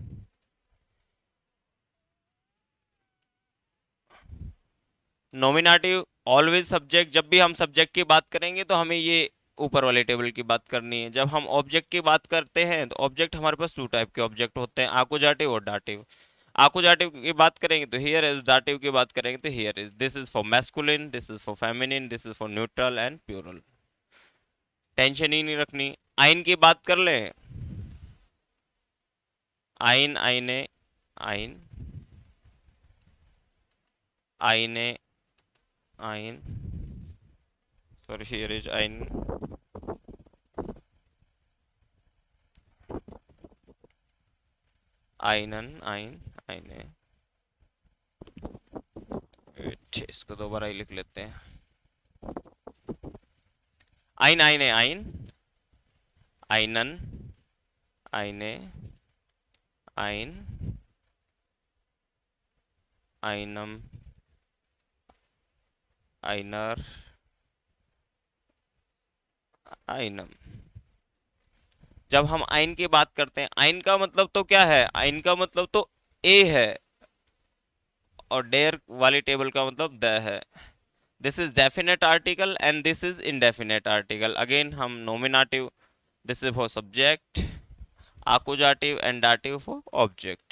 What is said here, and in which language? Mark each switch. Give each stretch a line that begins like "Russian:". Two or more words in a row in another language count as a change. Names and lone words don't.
English: nominative always subject,
Hindi: जब भी हम सब्जेक्ट की बात करेंगे तो हमें ये ऊपर वाले टेबल की बात करनी है। जब हम ऑब्जेक्ट की बात करते हैं तो ऑब्जेक्ट हमारे पास
English: two type
Hindi: के ऑब्जेक्ट होते हैं, आकुजाटिव और डाटिव। आकुजाटिव की बात करेंगे तो
English: here is,
Hindi: डाटिव की बात करेंगे तो
English: here is. this is for masculine, this is for feminine, this is for neutral and plural.
Hindi: टेंशन ही नहीं रखनी। आइन की बात कर लें,
German: ein, eine, ein, eine, ein,
English: sorry, here is ein,
German: einen, eine,
Hindi: इसको दोबारा ही लिख लेते हैं,
German: ein, einen, eine, ein, einem, einer, einem।
Hindi: जब हम आइन की बात करते हैं, आइन का मतलब तो क्या है, आइन का मतलब तो ए है, और डेयर वाली टेबल का मतलब द है।
English: this is definite article and this is indefinite article.
Hindi: अगेन हम नोमिनेटिव,
English: this is for subject,
Hindi: आकुजाटिव
English: and Dativ for object.